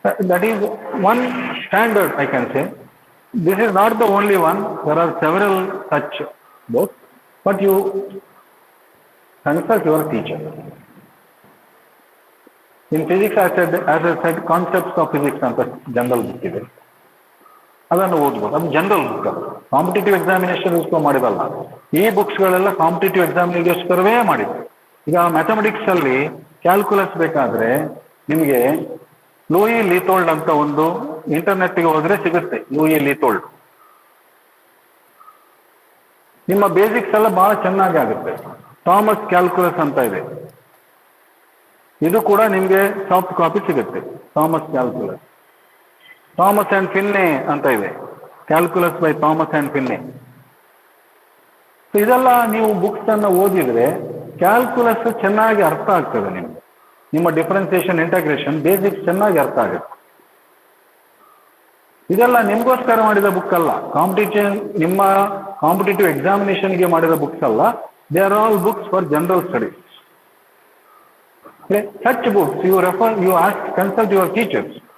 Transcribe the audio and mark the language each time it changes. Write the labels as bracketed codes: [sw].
[en] That is one standard, I can say. This is not the only one. There are several such books, but you consult your teacher. In physics, as I said, concepts of physics [kn] ಅಂತ general book ಇದೆ, ಅದನ್ನು ಓದ್ಬೋದು. ಅದು general book, ಅದು competitive ಎಕ್ಸಾಮಿನೇಷನ್ಗೋಸ್ಕರ ಮಾಡಿದಲ್ಲ. ಈ ಬುಕ್ಸ್ಗಳೆಲ್ಲ competitive ಎಕ್ಸಾಮಿನಿಗೋಸ್ಕರವೇ ಮಾಡಿದ್ರು. ಈಗ mathematics ಅಲ್ಲಿ ಕ್ಯಾಲ್ಕುಲಸ್ ಬೇಕಾದ್ರೆ ನಿಮಗೆ ಲೂಯಿ ಲೀಥೋಲ್ಡ್ ಅಂತ ಒಂದು ಇಂಟರ್ನೆಟ್ಗೆ ಹೋದ್ರೆ ಸಿಗುತ್ತೆ. ಲೂಯಿ ಲೀಥೋಲ್ಡ್ ನಿಮ್ಮ ಬೇಸಿಕ್ಸ್ ಎಲ್ಲ ಬಹಳ ಚೆನ್ನಾಗಿ ಆಗುತ್ತೆ. ಥಾಮಸ್ ಕ್ಯಾಲ್ಕುಲಸ್ ಅಂತ ಇದೆ, ಇದು ಕೂಡ ನಿಮಗೆ ಸಾಫ್ಟ್ ಕಾಪಿ ಸಿಗುತ್ತೆ. Thomas calculus. ಥಾಮಸ್ ಅಂಡ್ ಫಿನ್ನೆ ಅಂತ ಇದೆ, ಕ್ಯಾಲ್ಕುಲಸ್ ಬೈ ಥಾಮಸ್ ಆ್ಯಂಡ್ ಫಿನ್ನೆ. ಇದೆಲ್ಲ ನೀವು ಬುಕ್ಸ್ ಅನ್ನು ಓದಿದ್ರೆ ಕ್ಯಾಲ್ಕುಲಸ್ ಚೆನ್ನಾಗಿ ಅರ್ಥ ಆಗ್ತದೆ ನಿಮ್ಗೆ. ನಿಮ್ಮ ಡಿಫರೆನ್ಸಿಯೇಷನ್, ಇಂಟಗ್ರೇಷನ್, ಬೇಸಿಕ್ಸ್ ಚೆನ್ನಾಗಿ ಅರ್ಥ ಆಗುತ್ತೆ. ಇದೆಲ್ಲ ನಿಮ್ಗೋಸ್ಕರ ಮಾಡಿದ ಬುಕ್ ಅಲ್ಲ, ನಿಮ್ಮ ಕಾಂಪಿಟೇಟಿವ್ ಎಕ್ಸಾಮಿನೇಷನ್ಗೆ ಮಾಡಿದ ಬುಕ್ಸ್ ಅಲ್ಲ. [en] They are all books for general studies. Such books you refer, you ask, consult your teachers.